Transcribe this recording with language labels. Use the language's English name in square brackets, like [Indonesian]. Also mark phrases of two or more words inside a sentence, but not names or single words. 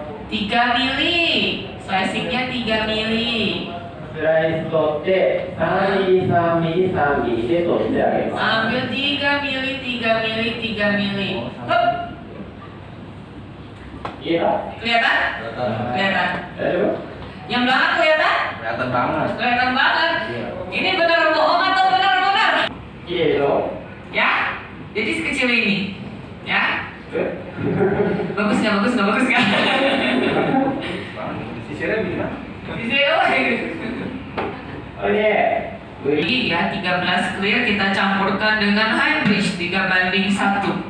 [Indonesian] 3 mili. Slicingnya 3 mili. [Japanese] スライス取って3ミリ3ミリ3ミリで取ってあげます。 [Indonesian] Ambil 3 mili, 3 mili, 3 mili. Hup. [Japanese] いいか？ [Indonesian] Kelihatan? Kelihatan. [Japanese] 大丈夫？ [Indonesian] Yang belakang kelihatan? Kelihatan banget. Kelihatan banget. Ini benar bohong atau benar-benar? [Japanese] いいでしょ？ [Indonesian] Ya. Jadi sekecil ini. Ya. え Bagus nggak? Bagus nggak? Bagus nggak? Sisirnya gimana? Di sini, oh. [Japanese] これで [Indonesian] Jadi ya 13 clear kita campurkan dengan [English] high bridge [Indonesian] 3:1.